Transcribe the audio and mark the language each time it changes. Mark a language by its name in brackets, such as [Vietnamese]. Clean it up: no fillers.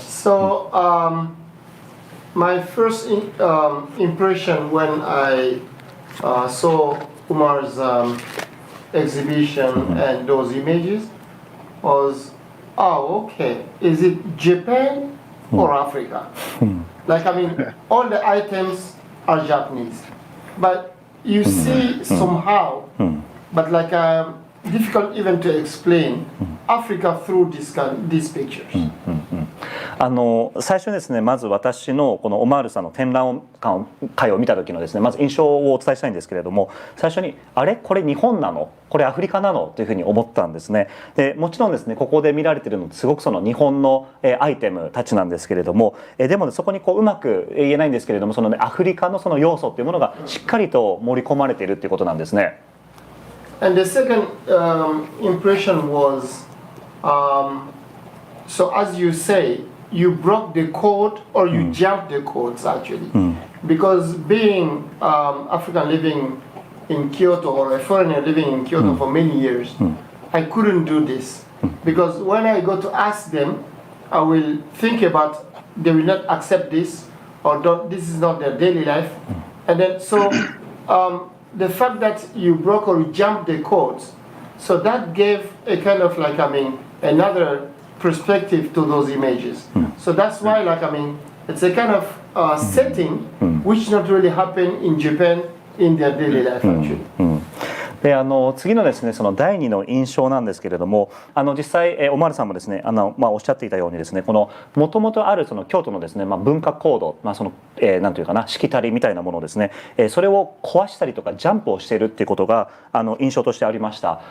[English] So, my first impression when I saw Umar's exhibition and those images was, oh, okay, is it Japan or Africa? Like, I mean, all the items are Japanese, but you see somehow, but like difficult even to explain Africa through these pictures. [Japanese] 最初にですね、まず私のこのオマールさんの展覧会を見た時のですね、まず印象をお伝えしたいんですけれども、最初にあれこれ日本なの、これアフリカなのというふうに思ったんですね。でもちろんですね、ここで見られているのってすごくその日本のアイテムたちなんですけれども、でも、ね、そこにこううまく言えないんですけれども、その、ね、アフリカのその要素っていうものがしっかりと盛り込まれているっていうことなんですね。 [English] And the second impression was, so as you say, you broke the code or you jumped the codes actually. Because being African living in Kyoto or a foreigner living in Kyoto for many years, I couldn't do this. Because when I go to ask them, I will think about they will not accept this or don't, this is not their daily life. And then so the fact that you broke or you jumped the codes, so that gave a kind of like, another perspective to those images. So that's why, like, it's a kind of setting which not really happen in Japan in their daily life actually. [Japanese] で次のですね、その第2の印象なんですけれども、実際オマールさんもですね、おっしゃっていたようにですね、この元々あるその京都のですね、文化コード、そのなんというかな、しきたりみたいなものですね、それを壊したりとかジャンプをしているっていうことが印象としてありました。